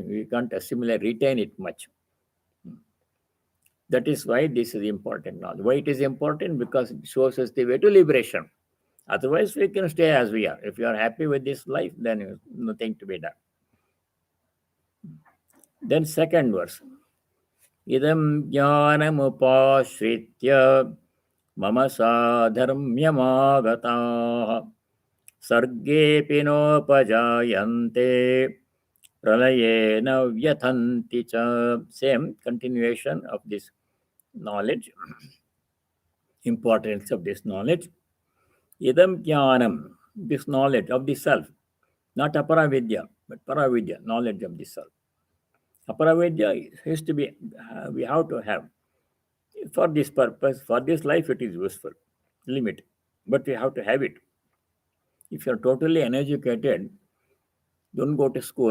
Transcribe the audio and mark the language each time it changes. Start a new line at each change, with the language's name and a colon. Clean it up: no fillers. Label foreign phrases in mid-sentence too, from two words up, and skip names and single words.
English: We can't assimilate, retain it much. That is why this is important now. Why it is important? Because it shows us the way to liberation. Otherwise, we can stay as we are. If you are happy with this life, then nothing to be done. Then second verse.
Sanskrit: Idam jnanamupashritya mama sadharmyamagataha sarge pinopajayante pralayena vyathanti cha.
English: Same continuation of this knowledge, importance of this knowledge.
Sanskrit: Idam jnanam,
English: this knowledge of the self, not aparavidya, but paravidya, knowledge of the self. Aparavidya has to be, we have to have. For this purpose, for this life, it is useful, limit, but we have to have it. If you are totally uneducated, don't go to school.